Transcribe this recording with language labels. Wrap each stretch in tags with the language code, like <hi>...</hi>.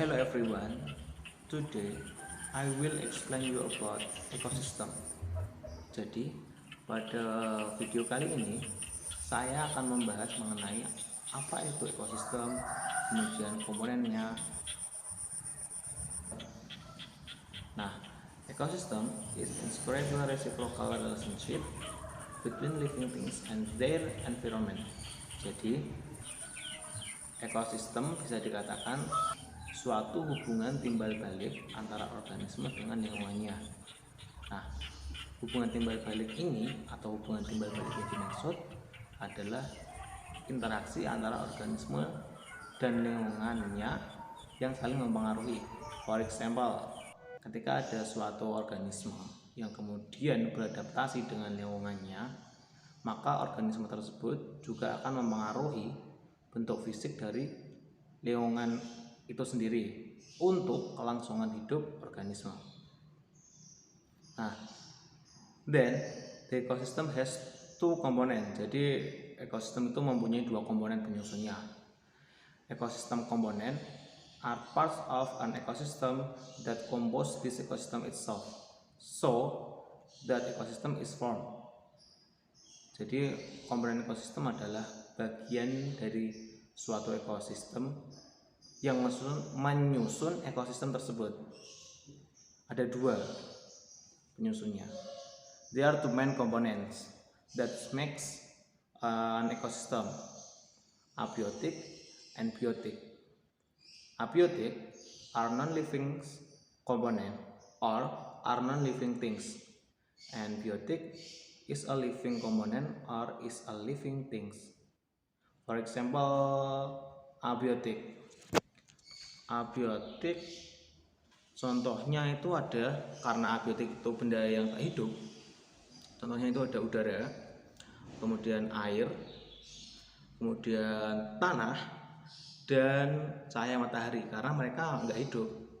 <en>everyone, today I will explain you about ecosystem.</en> <id>Jadi pada video kali ini saya akan membahas mengenai apa itu ekosistem, kemudian komponennya.</id> <en>Nah, ecosystem is inseparable reciprocal relationship between living things and their environment.</en> <id>Jadi ekosistem bisa dikatakan suatu hubungan timbal balik antara organisme dengan lingkungannya. Nah, hubungan timbal balik ini atau hubungan timbal balik yang dimaksud adalah interaksi antara organisme dan lingkungannya yang saling mempengaruhi.</id> <en>For example,</en> <id>ketika ada suatu organisme yang kemudian beradaptasi dengan lingkungannya, maka organisme tersebut juga akan mempengaruhi bentuk fisik dari lingkungan itu sendiri untuk kelangsungan hidup organisme.</id> <en>Nah, then the ecosystem has two components.</en> <id>Jadi ekosistem itu mempunyai dua komponen penyusunnya.</id> <en>Ecosystem component are parts of an ecosystem that compose this ecosystem itself, so that ecosystem is formed.</en> <id>Jadi komponen ekosistem adalah bagian dari suatu ekosistem yang menyusun ekosistem tersebut. Ada dua penyusunnya.</id> <en>There are two main components that makes an ecosystem: abiotic and biotic. Abiotic are non-living component or are non-living things, and biotic is a living component or is a living things. For example, abiotic.</en> <id>Abiotik contohnya itu ada, karena abiotik itu benda yang tak hidup, contohnya itu ada udara, kemudian air, kemudian tanah, dan cahaya matahari, karena mereka nggak hidup.</id>